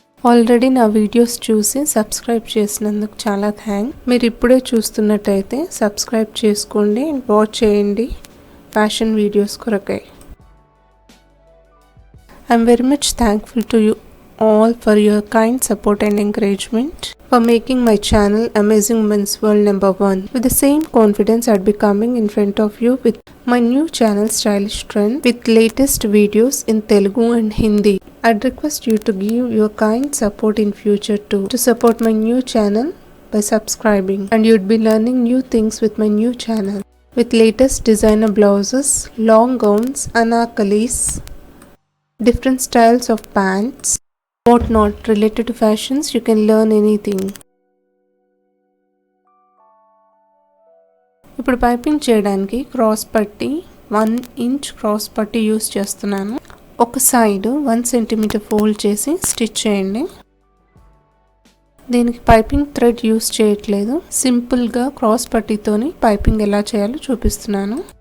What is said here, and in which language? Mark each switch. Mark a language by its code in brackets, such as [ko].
[te] Already నా videos చూసి subscribe చేసినందుకు చాలా థ్యాంక్స్. మీరు ఇప్పుడే చూస్తున్నట్టయితే సబ్స్క్రైబ్ చేసుకోండి, వాచ్ చేయండి ఫ్యాషన్ వీడియోస్ కొరకై. [en] I'm very much thankful to you all for your kind support and encouragement, for making my channel Amazing Women's World #1. With the same confidence, I'd be coming in front of you with my new channel Stylish Trend with latest videos in Telugu and Hindi. I'd request you to give your kind support in future too, to support my new channel by subscribing, and you'd be learning new things with my new channel with latest designer blouses, long gowns, anarkalis, different styles of pants, what not related to fashions. You can learn anything. [te] ఇప్పుడు piping చేయడానికి cross పట్టి 1 inch cross పట్టి use చేస్తున్నాను. ఒక side 1 centimetre fold చేసి stitch చేయండి. దీనికి piping thread use చేయట్లేదు, సింపుల్గా క్రాస్ పట్టీతోని పైపింగ్ ఎలా చేయాలో చూపిస్తున్నాను.